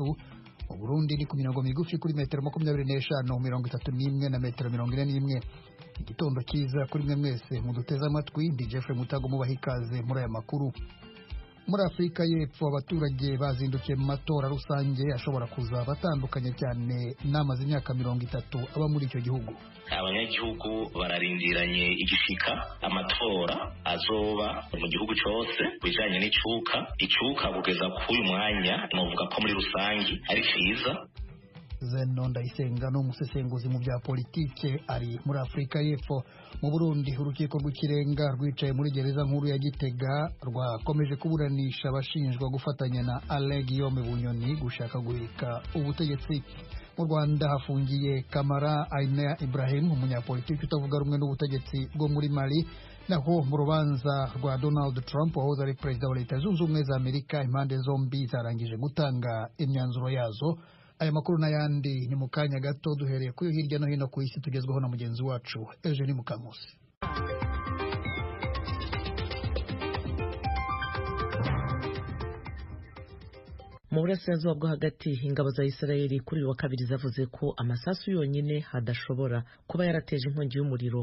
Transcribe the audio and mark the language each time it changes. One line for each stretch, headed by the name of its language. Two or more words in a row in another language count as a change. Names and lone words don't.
Kinyarwanda: Mu Burundi ni ku mirongo migufi kuri metero 25 31 na metero 41. Igitondo cyiza kuri mwe mwese muduteze amatwi. Ndi Jeffrey Mutago mubaha ikaze muri aya makuru. Muri Afurika y'Epfo abaturage bazindukiye mu matora rusange ashobora kuza batandukanye cyane n'amaze imyaka 30 aba muri icyo gihugu.
Rundi: Abanyagihugu bararindiranye igishika amatora azoba mu gihugu cyose bijanye n'icuka kugeza k'uyu mwanya novuga ko muri rusangi ari cyiza.
Kinyarwanda: Zeno Ndayisenga n'umusesenguzi mu bya politike ari muri Afurika y'Epfo. Mu Burundi urukiko rw'ikirenga rwicaye muri gereza nkuru ya Gitega rwakomeje kuburanisha abashinjwa gufatanya na Alain Guillaume Bunyoni gushaka guhirika ubutegetsi. Mu Rwanda hafungiye Kamara Aina Ibrahim umunyapolitiki utavuga rumwe n'ubutegetsi bwo muri Mali. Naho mu rubanza rwa Donald Trump wahoze ari perezida wa Leta Zunze Ubumwe za Amerika impande zombi zarangije gutanga imyanzuro yazo. Aya makuru n'ayandi ni mu kanya gato duhereye kuri hirya no hino ku isi tugezweho na mugenzi wacu Eugene Mukamusi. Mu burasirazuba bwo hagati ingabo za Israeli kuri wa kabiri zavuze ko amasasu yonyine hadashobora kuba yarateje inkongi y'umuriro.